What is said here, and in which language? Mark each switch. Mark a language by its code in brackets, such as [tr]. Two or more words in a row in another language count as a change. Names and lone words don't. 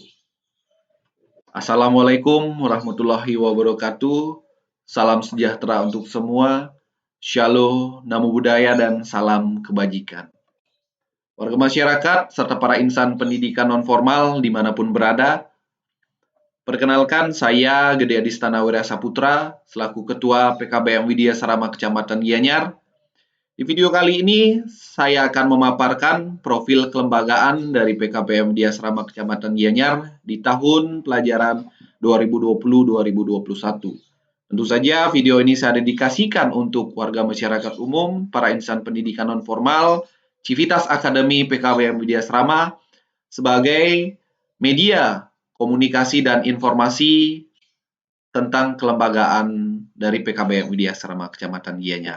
[ar] السلام عليكم ورحمة الله وبركاته. [id] Salam sejahtera untuk semua. Shalom, [pi] namo buddhaya, [id] dan salam kebajikan. Warga masyarakat serta para insan pendidikan non-formal dimanapun berada, perkenalkan saya Gede Adistana Wirya Saputra, selaku Ketua PKBM Widya Sarama Kecamatan Gianyar. Di video kali ini, saya akan memaparkan profil kelembagaan dari PKBM Widya Sarama Kecamatan Gianyar di tahun pelajaran 2020-2021. Tentu saja video ini saya dedikasikan untuk warga masyarakat umum, para insan pendidikan non-formal, Civitas Akademi PKBM Widya Sarama sebagai media komunikasi dan informasi tentang kelembagaan dari PKBM Widya Sarama Kecamatan Gianyar.